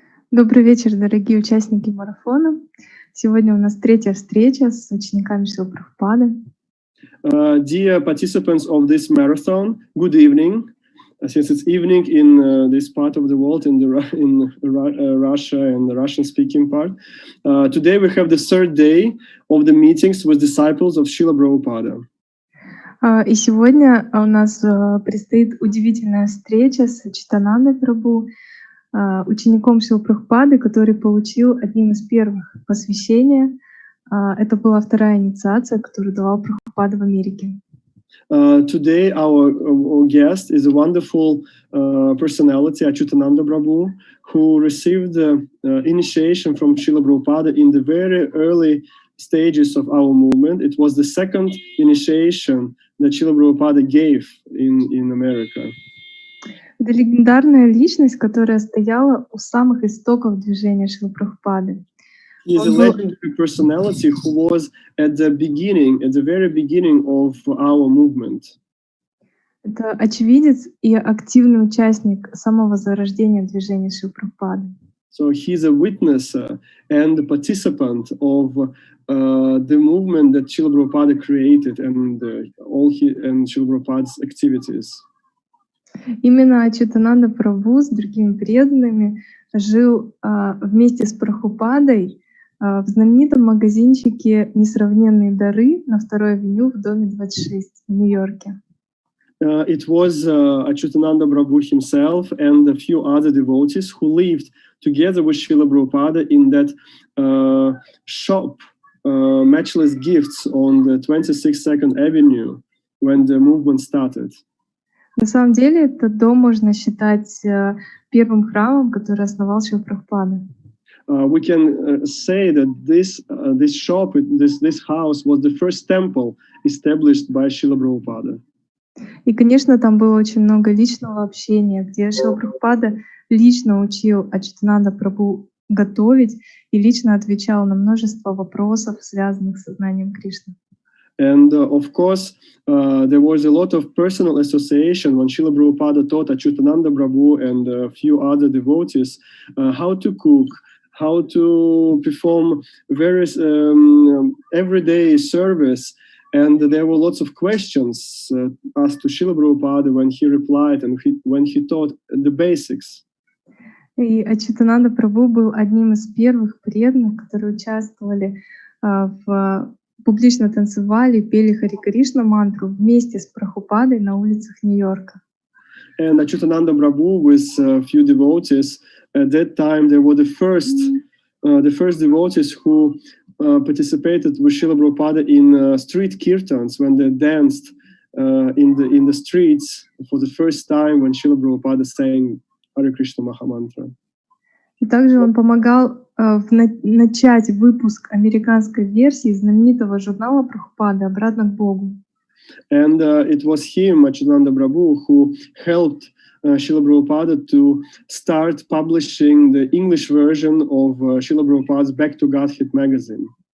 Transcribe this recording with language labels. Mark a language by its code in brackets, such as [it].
[ru] Добрый вечер, дорогие участники марафона. Сегодня у нас третья встреча с учениками Шрилы Прабхупады. [en] Dear participants of this marathon, good evening. Since it's evening in this part of the world, in Russia and the Russian-speaking part, today we have the third day of the meetings with disciples of Шрилы Прабхупады. [ru] И сегодня у нас предстоит удивительная встреча с Ачьютанандой Прабху, учеником Шрилы Прабхупады, который получил одним из первых посвящения. Это была вторая инициация, которую давал Прабхупада в Америке. [en] Today our guest is a wonderful personality, Ачьютананда Prabhu, who received the initiation from Шрилы Прабхупады in the very early stages of our movement. It was the second initiation that Шрила Прабхупада gave in America. [ru] Это легендарная личность, которая стояла у самых истоков движения Шрилы Прабхупады. [en] He is a legendary personality who was at the very beginning of our movement. [ru] Это очевидец и активный участник самого зарождения движения Шрилы Прабхупады. [en] So he is a witness and a participant of the movement that Шрила Прабхупада created and Шрила Прабхупada's activities. [ru] Именно Ачьютананда Прабху с другими преданными жил вместе с Прабхупадой в знаменитом магазинчике «Несравненные дары» на второй авеню в доме 26 в Нью-Йорке. [en] It was Ачьютананда Prabhu himself and a few other devotees who lived together with Шрила Prabhupada in that shop, Matchless Gifts, on the 22nd Avenue when the movement started. [ru] На самом деле, этот дом можно считать первым храмом, который основал Шрила Прабхупада. [en] We can say that this shop, this house, was the first temple established by Шрила Prabhupada. [ru] И, конечно, там было очень много личного общения, где Шрила Прабхупада лично учил Ачьютананда Прабху готовить и лично отвечал на множество вопросов, связанных с сознанием Кришны. [en] And of course, there was a lot of personal association when Шрила Прабхупада taught Ачьютананда Prabhu and a few other devotees how to cook, how to perform various everyday service. And there were lots of questions asked to Шрила Прабхупада when he replied and when he taught the basics. [ru] И Ачьютананда Прабху был одним из первых преданных, которые участвовали публично танцевали, пели Хари Кришна мантру вместе с Прабхупадой на улицах Нью-Йорка. [en] And Ачьютананда Prabhu with a few devotees at that time, they were the first devotees who participated with Шрила Prabhupada in street kirtans when they danced in the streets for the first time when Шрила Prabhupada sang Hare Krishna Mahamantra. [ru] И также он помогал начать выпуск американской версии знаменитого журнала Прабхупады «Обратно к Богу». [en] And it was him, Ачьютананда Prabhu, who helped Шрила Prabhupada to start publishing the English version of Шрила Prabhupada's Back to Godhead magazine.